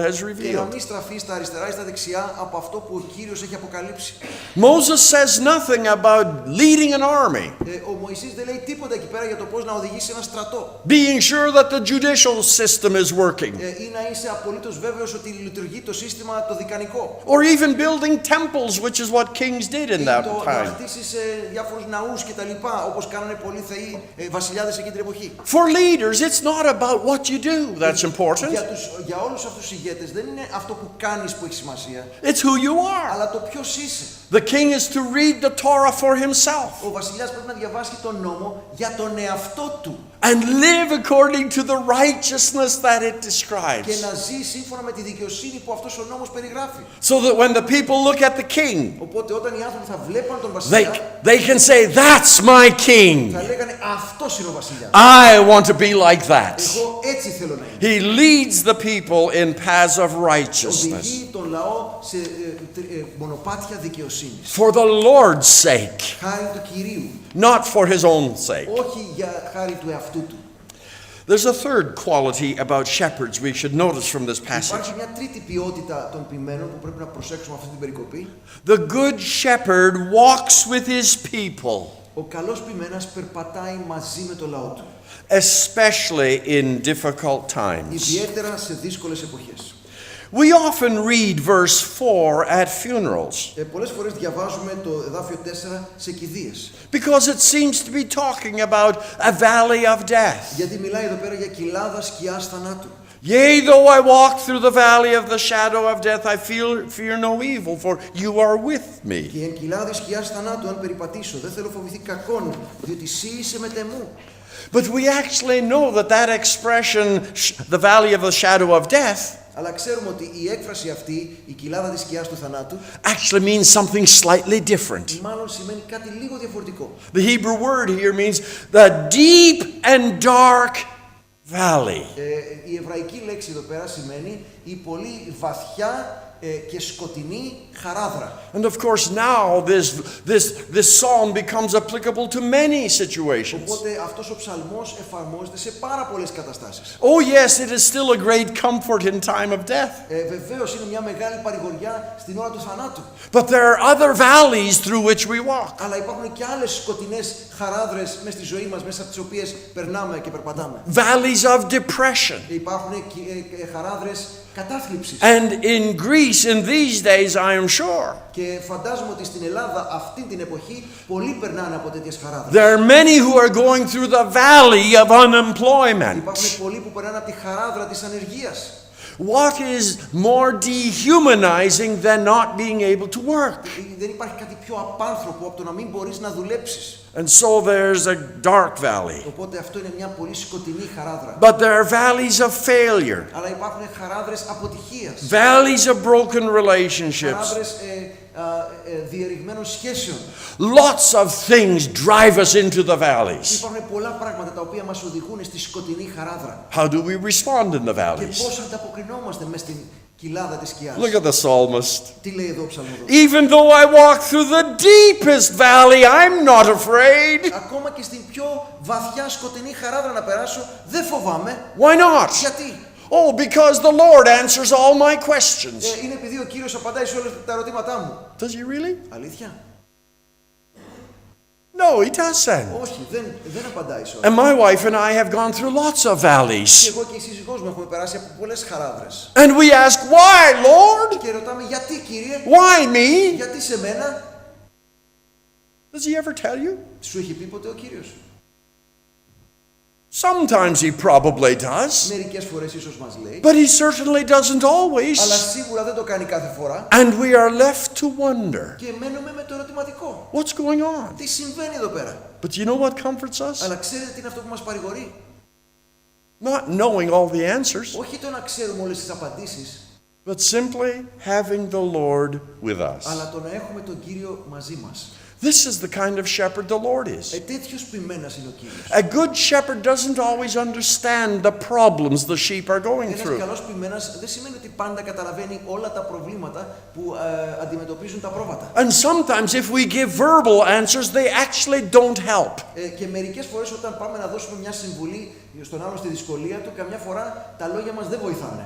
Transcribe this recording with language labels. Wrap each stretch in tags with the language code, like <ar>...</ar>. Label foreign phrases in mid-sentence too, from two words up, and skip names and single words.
<el>Και να</el> <en>revealed.</en> <el>μην στραφεί στα αριστερά ή στα δεξιά από αυτό που που ο Κύριος έχει αποκαλύψει.</el> <en>Moses says nothing about leading an army,</en> <el>Ο Μωυσής δεν λέει τίποτα εκεί πέρα για το πώς να οδηγήσει ένα στρατό.</el> <en>being sure that the judicial system is working,</en> <el>Ή να είσαι απολύτως βέβαιος ότι λειτουργεί το σύστημα το δικανικό.</el> <en>or even building temples, which is what kings did in</en> <el>Ή</el> <en>that</en> <el>το να</el> <en>time.</en> <el>χτίσεις διάφορους ναούς και τα λοιπά, όπως κάνανε πολλοί θεοί βασιλιάδες εκείνη την εποχή.</el> <en>For leaders, it's not about what you do that's important.</en> <el>Για όλους αυτούς τους ηγέτες δεν είναι αυτό που κάνεις που έχει σημασία,</el> <en>It's who you are.</en> <el>αλλά το ποιος είσαι.</el> <en>The king is to read the Torah for himself</en> <el>Ο βασιλιάς πρέπει να διαβάσει τον νόμο για τον εαυτό του</el> <en>and live according to the righteousness that it</en> <el>και</el> <en>describes.</en> <el>να ζει σύμφωνα με τη δικαιοσύνη που αυτός ο νόμος περιγράφει.</el> <en>So that when the people look at the king,</en> <el>Οπότε όταν οι άνθρωποι θα βλέπαν τον βασιλιά,</el> <en>they can say, that's my king.</en> <el>θα λέγανε αυτός είναι ο βασιλιάς.</el> <en>I want to be like that.</en> <el>Εγώ έτσι θέλω να είμαι.</el> <en>He leads the people in paths of righteousness</en> <el>Οδηγεί τον λαό σε μονοπάτια δικαιοσύνης.</el> <en>for the Lord's sake,</en> <el>Χάρη του Κυρίου,</el> <en>not for his own sake.</en> <el>όχι για χάρη του εαυτού του.</el> <en>There's a third quality about shepherds we should notice from this passage.</en> <el>Υπάρχει μια τρίτη ποιότητα των ποιμένων που πρέπει να προσέξουμε αυτή την περικοπή.</el> <en>The good shepherd walks with his people,</en> <el>Ο καλός ποιμένας περπατάει μαζί με το λαό του,</el> <en>especially in difficult times.</en> <el>ιδιαίτερα σε δύσκολες εποχές.</el> <en>We often read verse 4 at funerals</en> <el>Πολλές φορές διαβάζουμε το εδάφιο 4 σε κηδείες,</el> <en>because it seems to be talking about a valley of death.</en> <el>γιατί μιλάει εδώ πέρα για κοιλάδα σκιάς θανάτου.</el> <en>Yea, though I walk through the valley of the shadow of death, I fear no evil, for you are with me.</en> <el>Και εν κοιλάδη σκιάς θανάτου αν περιπατήσω, δεν θέλω φοβηθεί κακόν, διότι εσύ είσαι μετεμού.</el> <en>But we actually know that that expression, the valley of the shadow of death,</en> <el>Αλλά ξέρουμε ότι η έκφραση αυτή, η κοιλάδα της σκιάς του θανάτου,</el> <en>actually means something slightly different.</en> <el>μάλλον σημαίνει κάτι λίγο διαφορετικό.</el> <en>The Hebrew word here means the deep and dark valley.</en> <el>Η εβραϊκή λέξη εδώ πέρα σημαίνει η πολύ βαθιά και σκοτεινή χαράδρα.</el> <en>And of course now this psalm becomes applicable to many situations.</en> <el>Οπότε αυτός ο ψαλμός εφαρμόζεται σε πάρα πολλές καταστάσεις.</el> <en>Oh yes, it is still a great comfort in time of death.</en> <el>Βεβαίως είναι μια μεγάλη παρηγοριά στην ώρα του θανάτου.</el> <en>But there are other valleys through which we walk.</en> <el>Αλλά υπάρχουν και άλλες σκοτεινές χαράδρες μέσα στη ζωή μας, μέσα από τις οποίες περνάμε και περπατάμε.</el> <en>Valleys of depression.</en> <el>Υπάρχουν χαράδρες κατάθλιψης.</el> <en>And in Greece in these days, I am sure,</en> <el>Και φαντάζομαι ότι στην Ελλάδα αυτή την εποχή πολλοί περνάνε από τέτοιες χαράδρες.</el> <en>there are many who are going through the valley of unemployment.</en> <el>Υπάρχουν πολλοί που περνάνε από τη χαράδρα της ανεργίας.</el> <en>What is more dehumanizing than not being able to work?</en> <el>Δεν υπάρχει κάτι πιο απάνθρωπο από το να μην μπορείς να δουλέψεις.</el> <en>And so there's a dark valley.</en> <el>Οπότε αυτό είναι μια πολύ σκοτεινή χαράδρα.</el> <en>But there are valleys of failure,</en> <el>Αλλά υπάρχουν χαράδρες αποτυχίας.</el> <en>valleys of broken relationships.</en> <el>Χαράδρες διερριγμένων σχέσεων.</el> <en>Lots of things drive us into the valleys.</en> <el>Υπάρχουν πολλά πράγματα τα οποία μας οδηγούν στη σκοτεινή χαράδρα.</el> <en>How do we respond in the</en> <el>Και</el> <en>valleys?</en> <el>πώς ανταποκρινόμαστε μες στην κοιλάδα της σκιάς.</el> <en>Look at the psalmist.</en> <el>Τι λέει εδώ ο ψαλμοδός.</el> <en>Even though I walk through the deepest valley, I'm not afraid.</en> <el>Ακόμα και στην πιο βαθιά σκοτεινή χαράδρα να περάσω, δεν φοβάμαι.</el> <en>Why not?</en> <el>Γιατί?</el> <en>Oh, because the Lord answers all my questions.</en> <el>Είναι επειδή ο Κύριος απαντάει σε όλα τα ερωτήματά μου.</el> <en>Does he really?</en> <el>Αλήθεια?</el> <en>No, he doesn't.</en> <el>Όχι, δεν απαντάει σε όλα.</el> <en>And my wife and I have gone through lots of</en> <el>Και</el> <en>valleys.</en> <el>εγώ και η σύζυγός μου έχουμε περάσει από πολλές χαράδρες.</el> <en>And we ask, why, Lord?</en> <el>Και ρωτάμε γιατί, Κύριε,</el> <en>Why me?</en> <el>γιατί σε μένα?</el> <en>Does he ever tell you?</en> <el>Σου έχει πει ποτέ ο Κύριος?</el> <en>Sometimes he probably does.</en> <el>Μερικές φορές ίσως μας λέει,</el> <en>But he certainly doesn't always.</en> <el>αλλά σίγουρα δεν το κάνει κάθε φορά.</el> <en>And we are left to wonder,</en> <el>Και μένουμε με το ερωτηματικό.</el> <en>what's going on?</en> <el>Τι συμβαίνει εδώ πέρα?</el> <en>But you know what comforts us?</en> <el>Αλλά ξέρετε τι είναι αυτό που μας παρηγορεί?</el> <en>Not knowing all the answers,</en> <el>Όχι το να ξέρουμε όλες τις απαντήσεις,</el> <en>but simply having the Lord with us.</en> <el>αλλά το να έχουμε τον Κύριο μαζί μας.</el> <en>This is the kind of shepherd the Lord is.</en> <el>Τέτοιος ποιμένας είναι ο Κύριος.</el> <en>A good shepherd doesn't always understand the problems the sheep are going</en> <el>Ένας</el> <en>through.</en> <el>καλός ποιμένας δεν σημαίνει ότι πάντα καταλαβαίνει όλα τα προβλήματα που αντιμετωπίζουν τα πρόβατα.</el> <en>And sometimes if we give verbal answers, they actually don't help.</en> <el>Και μερικές φορές όταν πάμε να δώσουμε μια συμβουλή στον άλλον στη δυσκολία του, καμιά φορά τα λόγια μας δεν βοηθάνε.</el>